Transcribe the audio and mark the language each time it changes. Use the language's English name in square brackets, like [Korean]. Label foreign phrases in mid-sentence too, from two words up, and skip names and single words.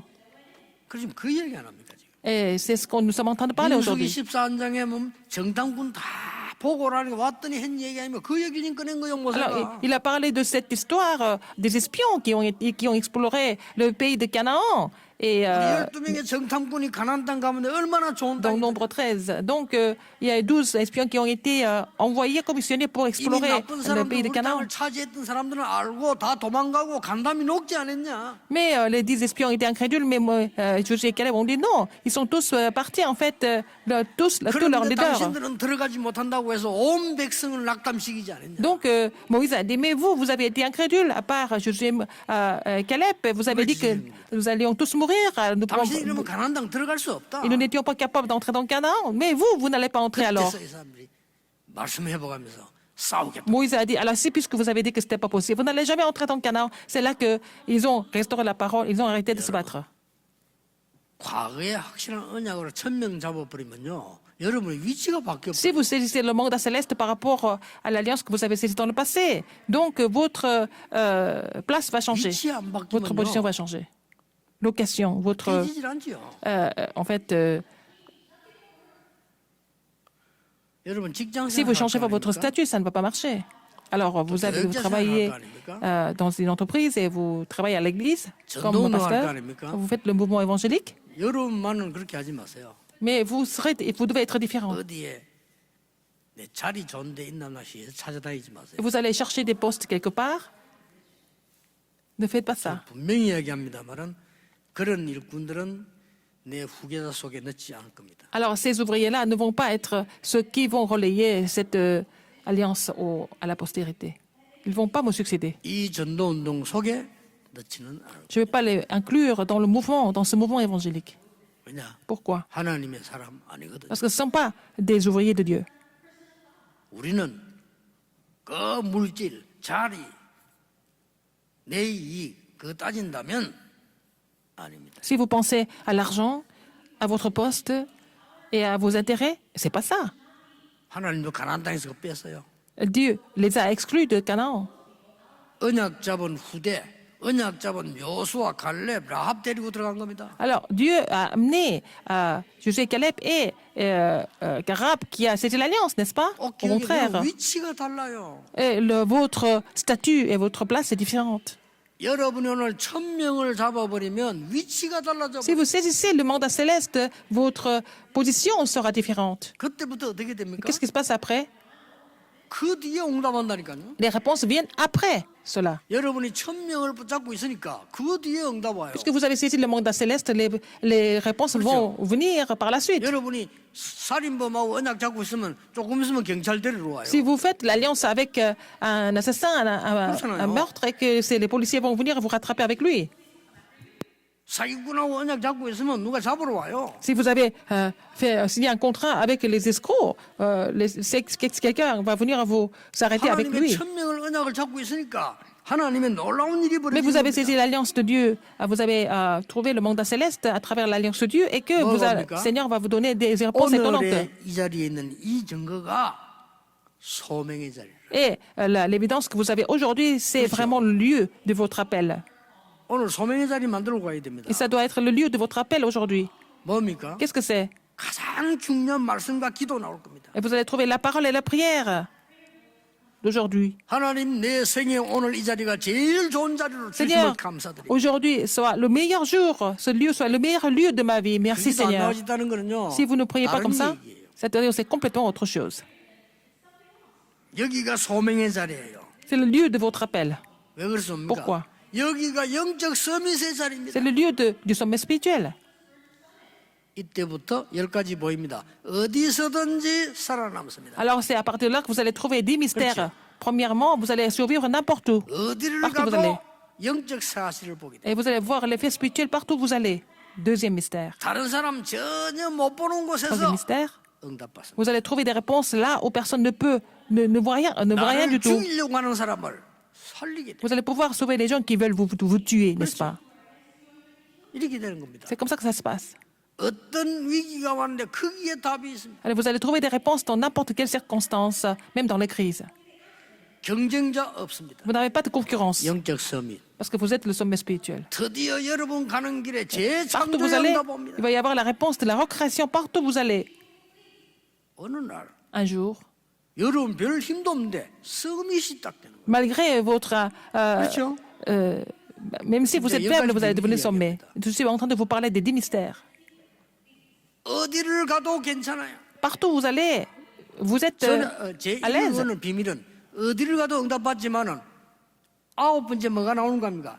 [Korean] 그럼 지금 그 얘기 안 합니까 지금? [French] Et c'est ce que nous sommes en train de parler [Korean] 민수기 [French] aujourd'hui. [Korean] 14장에 보면 정탐꾼 다 보고를 하니까 왔더니 한 얘기 아니면 그 얘기 지금 꺼낸 거요 [French] Alors, [Korean] 모세가. [French] il a parlé de cette histoire des espions qui ont exploré le pays de Canaan. Et [Korean] 12명의 정탐꾼이 가나안 땅 가면 얼마나 좋은 [French] dans [Korean] 땅이 [French] Nombre 13. Donc, il y a 12 espions qui ont été envoyés, commissionnés pour [Korean] 이미 [French] explorer [Korean] 나쁜 [French] le [Korean] 사람들 [French] pays de [Korean] 우리 [French] Canaan. [Korean] 땅을 차지했던 사람들은 알고 다 도망가고 간담이 녹지 않았냐? [French] Mais les 10 espions étaient incrédules, mais Josué et Caleb ont dit non. Ils sont tous partis, en fait, tous leurs [Korean] 그런데 [French] leaders. [Korean] 당신들은 들어가지 못한다고 해서 온 백성을 낙담시키지 않았냐? [French] Donc, Moïse a dit, mais vous avez été incrédules, à part Josué et Caleb, vous avez dit que nous allions tous mourir. [Korean] 당신이 이러면 가나안 땅 들어갈 수 없다. [French] Et nous n'étions pas capables d'entrer dans Canaan. Mais vous n'allez pas entrer alors. [Korean] 그때서 이 사람들이 말씀해보가면서 싸우겠다. [French] Moïse a dit, alors si puisque vous avez dit que ce n'était pas possible, vous n'allez jamais entrer dans Canaan. C'est là qu'ils ont restauré la parole, ils ont arrêté de se battre. [Korean] 과거에 확실한 언약으로 1000명 잡아버리면요. 여러분의 위치가 바뀌어. [French] Si vous saisissez le mandat céleste par rapport à l'alliance que vous avez saisie dans le passé, donc votre place va changer, [Korean] 위치 안 [French] votre position [Korean] 바뀌면요. [French] va changer. Location, votre... [Korean] 깨지질 않지요. [French] en fait, [Korean] 여러분 직장 [French] si vous ne [Korean] 생활 [French] changez [Korean] 할 [French] pas [Korean] 거 [French] votre [Korean] 아닙니까? [French] statut, ça ne va pas marcher. Alors, vous travaillez dans une entreprise et vous travaillez à l'église comme [Korean] 전도운동 할거 [French] pasteur. [Korean] 아닙니까? [French] Vous faites le mouvement évangélique, [Korean] 여러분만은 그렇게 하지 마세요. [French] mais vous devez être différent. [Korean] 어디에 내 자리 좋은 데 있나 시에서 찾아다니지 마세요. [French] Vous allez chercher des postes quelque part. Ne faites pas ça. [Korean] 분명히 이야기합니다만은 그런 일꾼들은 내 후계자 속에 넣지 않을 겁니다. [French] Alors, ces ouvriers-là ne vont pas être ceux qui vont relayer cette alliance à la postérité. Ils ne vont pas me succéder. [Korean] 이 전도운동 속에 넣지는 않을 [French] Je ne vais pas les inclure dans ce mouvement évangélique. [Korean] 왜냐? [French] Pourquoi? [Korean] 하나님의 사람 아니거든. [French] Parce que ce ne sont pas des ouvriers de Dieu. [Korean] 우리는 그 물질, 자리, 내 이익 그거 따진다면 아닙니다. [French] Si vous pensez à l'argent, à votre poste et à vos intérêts, c'est pas ça. [Korean] 하나님도 가나안 땅에서 그거 뺐어요. [French] Dieu les a exclus de Canaan. [Korean] 언약 잡은 후대, 언약 잡은 여호수아, 갈렙, 라합 데리고 들어간 겁니다. [French] Alors, Dieu a amené Josué, Caleb et Garab qui a saisi l'alliance, n'est-ce pas? Au contraire. [Korean] 위치가 달라요. [French] Et votre statut et votre place est différente. [Korean] 여러분이 오늘 1000명을 잡아버리면 위치가 달라져. [French] Si vous saisissez le mandat céleste, votre position sera différente. [Korean] 그때부터 어떻게 됩니까? [French] Qu'est-ce qui se passe après? [Korean] 그 뒤에 응답한다니까요. [French] Les réponses viennent après cela. [Korean] 여러분이 1000명을 붙잡고 있으니까 그 뒤에 응답 와요. [French] Puisque vous avez saisi le mandat céleste, les réponses vont venir par la suite. [Korean] 여러분이 살인범하고 언약 잡고 있으면 조금 있으면 경찰 데리러 와요. [French] Si vous faites l'alliance avec un assassin, un meurtre, et que les policiers vont venir vous rattraper avec lui. [Korean] 사기꾼하고 언약 잡고 있으면 누가 잡으러 와요. [French] Si vous avez signé un contrat avec les escrocs, quelqu'un va venir vous s'arrêter avec [Korean] 하나님의 [French] lui. [Korean] 1000명을 언약을 잡고 있으니까 하나님의 놀라운 일이 [French] Mais vous avez [Korean] 벌어집니다. [French] saisi l'alliance de Dieu, vous avez trouvé le mandat céleste à travers l'alliance de Dieu et que le Seigneur va vous donner des réponses étonnantes. [Korean] 오늘의 이 자리에 있는 이 증거가 소명의 자리. [French] Et l'évidence que vous avez aujourd'hui, c'est vraiment le lieu de votre appel. [Korean] 오늘 소명의 자리 만들고 가야 됩니다. [French] Et ça doit être le lieu de votre appel aujourd'hui. [Korean] 뭡니까? [French] Qu'est-ce que c'est? [Korean] 가장 중요한 말씀과 기도 나올 겁니다. [French] Et vous allez trouver la parole et la prière d'aujourd'hui. [Korean] 하나님 내 생에 오늘 이 자리가 제일 좋은 자리로 [French] Seigneur, [Korean] 주심을 감사드립니다. [French] aujourd'hui soit le meilleur jour, ce lieu soit le meilleur lieu de ma vie. Merci [Korean] 기도 안 [French] Seigneur. [Korean] 나오셨다는 거는요. [French] Si vous ne priez pas [Korean] 다른 [French] comme ça, [Korean] 얘기예요. [French] c'est-à-dire c'est complètement autre chose. [Korean] 여기가 소명의 자리예요. [French] C'est le lieu de votre appel. [Korean] 왜 그렇습니까? [French] Pourquoi? [Korean] 여기가 영적 서밋의 자리입니다. [French] C'est le lieu du sommet spirituel. [Korean] 이때부터 10가지 보입니다. 어디서든지 살아남습니다. [French] Alors c'est à partir de là que vous allez trouver 10 mystères. Premièrement, vous allez survivre n'importe où. [Korean] 어디를 [French] Partout vous [Korean] 가도 [French] allez. [Korean] 영적 사실을 보게 돼요. [French] Et vous allez voir l'effet spirituel partout où vous allez. Deuxième mystère. [Korean] 다른 사람 전혀 못 보는 [French] Troisième [Korean] 곳에서 [French] mystère. [Korean] 응답받습니다. [French] Vous allez trouver des réponses là où personne ne voit rien du [Korean] 나를 [French] tout. [Korean] 죽이려고 하는 사람을 살리게 돼요. [French] Vous allez pouvoir sauver les gens qui veulent vous tuer, n'est-ce pas? [Korean] 이렇게 되는 겁니다. [French] C'est comme ça que ça se passe. [Korean] 어떤 위기가 왔는데 거기에 답이 있습니다. [French] Alors, vous allez trouver des réponses dans n'importe quelle circonstance, même dans les crises. [Korean] 경쟁자 없습니다. [French] Vous n'avez pas de concurrence [Korean] 영적 서밋. [French] parce que vous êtes le sommet spirituel. [Korean] 드디어 여러분 가는 길에 [French] Partout où vous allez, [Korean] 재창조의 응답 옵니다. [French] il va y avoir la réponse de la recréation partout où vous allez. [Korean] 어느 날 [French] Un jour, [Korean] 여러분 별 힘도 없는데 서밋이 딱 되는 거예요. [French] malgré votre... [Korean] 그렇죠? [French] même si vous êtes faible, vous allez devenir sommet. Je suis en train de vous parler des 10 mystères. [Korean] 어디를 가도 괜찮아요. [French] Partout où vous allez, vous êtes [Korean] 저는 제 [French] à l'aise. [Korean] 이거는 비밀은 어디를 가도 응답받지만은 9번째 뭐가 나오는 겁니까?